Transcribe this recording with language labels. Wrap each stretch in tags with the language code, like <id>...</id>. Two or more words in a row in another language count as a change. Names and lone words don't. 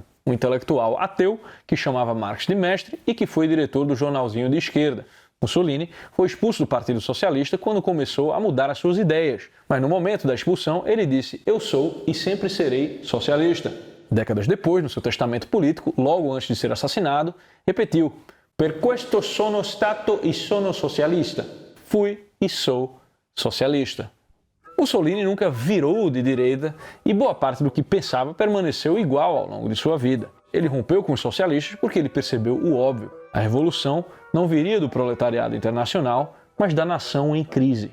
<pt>Um intelectual ateu que chamava Marx de mestre e que foi diretor do jornalzinho de esquerda. Mussolini foi expulso do Partido Socialista quando começou a mudar as suas ideias, mas no momento da expulsão ele disse: "Eu sou e sempre serei socialista". Décadas depois, no seu testamento político, logo antes de ser assassinado, repetiu:</pt> <it>"Per questo sono stato e sono socialista".</it> <pt>Fui e sou socialista. Mussolini nunca virou de direita e boa parte do que pensava permaneceu igual ao longo de sua vida. Ele rompeu com os socialistas porque ele percebeu o óbvio. A revolução não viria do proletariado internacional, mas da nação em crise.</pt>